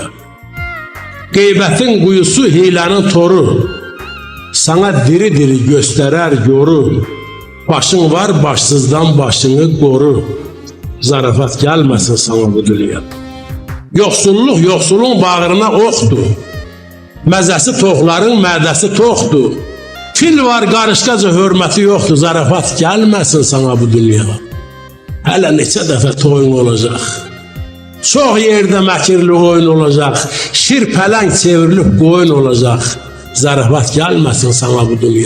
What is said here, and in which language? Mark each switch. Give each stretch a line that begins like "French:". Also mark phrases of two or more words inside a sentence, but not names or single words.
Turkish: Gıybetin kuyusu hilenin toru. Sana diri diri gösterer yoru. Başın var başsızdan başını koru. Zarafat gelmesin sana bu dünya. Yoksulluk yoksulun bağrına oktu.
Azerbaijani: Məzəsi toxların mədəsi toxdur. Fil var qarışqaca hörməti yoxdur. Zarafat gəlməsin sana bu dünya. Hələ neçə dəfə toyun olacaq. Çox yerdə məkirli oyun olacaq. Şir pələng çevrilib qoyun olacaq. Zarafat gəlməsin sana bu dünya.